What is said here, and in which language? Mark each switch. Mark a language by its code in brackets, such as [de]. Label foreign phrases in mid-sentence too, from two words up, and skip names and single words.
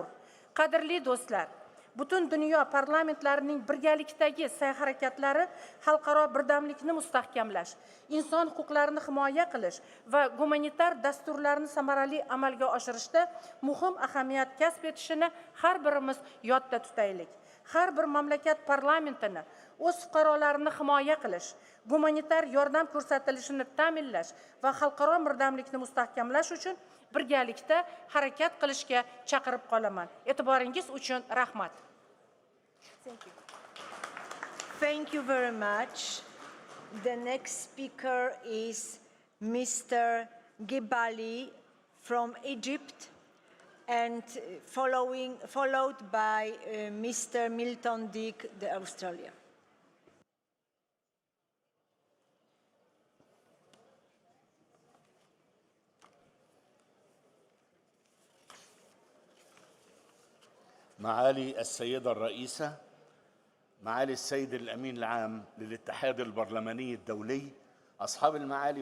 [uz] Qadrli do'stlar, butun dunyo parlamentlarining birgalikdagi sa'y-harakatlari xalqaro birdamlikni mustahkamlash, inson huquqlarini himoya qilish va gumanitar dasturlarni samarali amalga oshirishda muhim ahamiyat kasb etishini har birimiz yodda tutaylik. Har bir mamlakat parlamentini o'z fuqarolarini himoya qilish, gumanitar yordam ko'rsatilishini ta'minlash va xalqaro birdamlikni mustahkamlash uchun birgalikda harakat qilishga chaqirib qolaman. E'tiboringiz uchun rahmat. [en] Thank you. Thank you very much. The next speaker is Mr. Gebali from Egypt, and followed by Mr. Milton Dick, the Australia. [ar] معالي السيدة الرئيسة، معالي السيد الأمين العام للاتحاد البرلماني الدولي، أصحاب المعالي